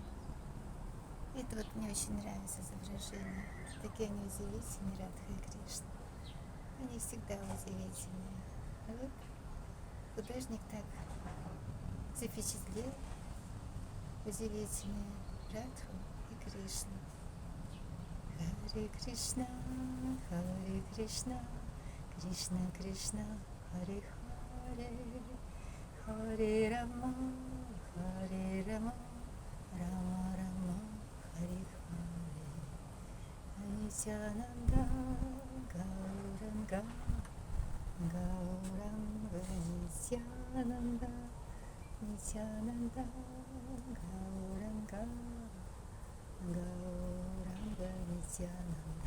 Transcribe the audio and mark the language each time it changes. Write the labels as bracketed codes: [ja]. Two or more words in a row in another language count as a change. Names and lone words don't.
[ru] Это вот мне очень нравится изображение. Такие они удивительные, Радха и Кришна. Они всегда удивительные. Вот художник так запечатлел удивительные Радху и Кришну. [sa] Hare Krishna, Hare Krishna, Krishna Krishna, Hare Hare, Hare Rama, Hare Rama, Rama Rama, Hare Hare. Nityananda, Gauranga, Gauranga, Nityananda, Nityananda, Gauranga, Gauranga, Nityananda.